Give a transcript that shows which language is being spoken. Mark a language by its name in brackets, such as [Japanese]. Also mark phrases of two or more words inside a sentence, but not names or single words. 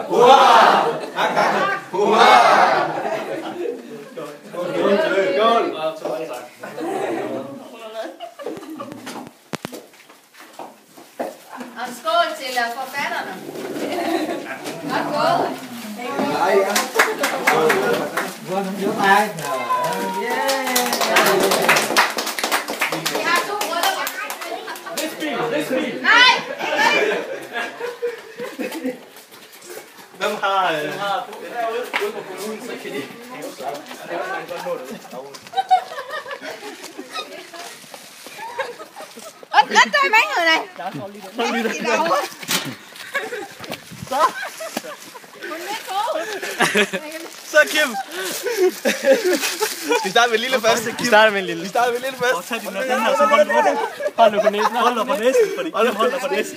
[Danish] Hurra! Hak, hak. Hurra! Skål. Og en skål til forfatterne. Godt gået. [Vietnamese] Lại á. Vâng, giơ tay. [Danish] Vi har 2 bryllupper. Nej! Hvem har... Ude på kommunen, så kan de... [Vietnamese] Rất đôi mấy người này. [Danish] Så Kim! Vi starter med en lille først. Vi starter med en lille. Tag din her, så hold dig på næsen. Hold dig på næsen, fordi Kim hold dig på næsen.